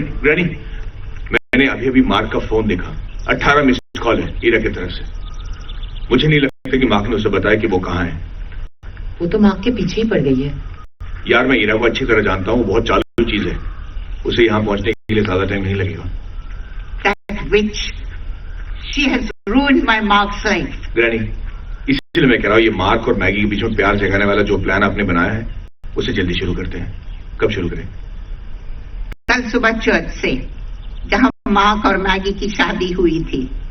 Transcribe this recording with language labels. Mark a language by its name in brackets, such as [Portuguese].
[Hindi] Granny, मैंने अभी mark का फोन देखा। 18 मिस्ड कॉल है ईरा की तरफ से। मुझे नहीं लगता कि मार्क ने उसे बताया कि वो कहाँ है। वो तो माँ के पीछे ही पड़ गई है। यार, मैं ईरा को अच्छी तरह जानता हूँ, वो बहुत चालू चीज है। उसे यहां पहुंचने के लिए ज्यादा टाइम नहीं लगेगा। [English] That witch, she has ruined my Mark's life. [Hindi] Granny, इसलिए मैं कह रहा हूं ये मार्क और मैगी के बीच में प्यार जगाने वाला जो प्लान आपने बनाया है उसे जल्दी शुरू करते हैं। कब शुरू करें? कल सुबह चर्च से, जहां मार्क और मैगी की शादी हुई थी।